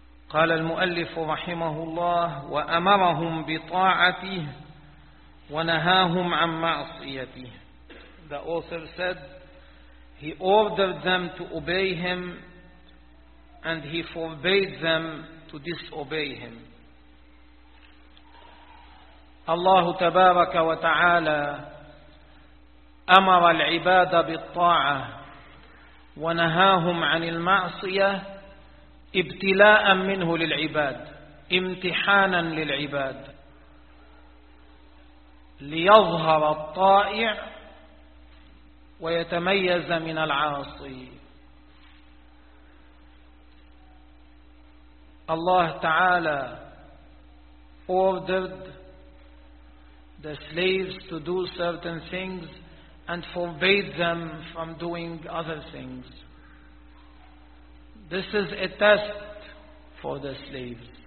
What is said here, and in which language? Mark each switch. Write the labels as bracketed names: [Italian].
[Arabic] قال المؤلف رحمه الله وأمرهم بطاعته ونهاهم عن معصيته. [English] The author said, he ordered them to obey him and he forbade them to disobey him. [Arabic] الله تبارك وتعالى أمر العباد بالطاعة ونهاهم عن المعصية ابتلاء منه للعباد, امتحانا للعباد, ليظهر الطائع ويتميز من العاصي. [English] الله تعالى ordered the slaves to do certain things and forbade them from doing other things. This is a test for the slaves.